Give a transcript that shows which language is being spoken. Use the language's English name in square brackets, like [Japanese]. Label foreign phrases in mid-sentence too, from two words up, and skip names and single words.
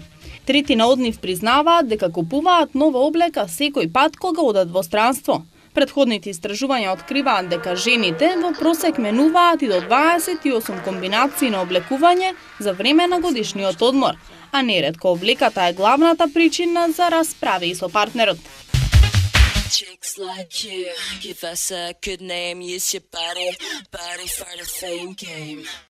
[Macedonian] Третина од нив признаваат дека купуваат нова облека секој пат кога одат во странство. Претходните истражувања откриваат дека жените во просек менуваат и до 28 комбинации на облекување за време на годишниот одмор, а неретко облеката е главната причина за расправи со партнерот. [English] Chicks like you, give us a good name, use your body for the fame game.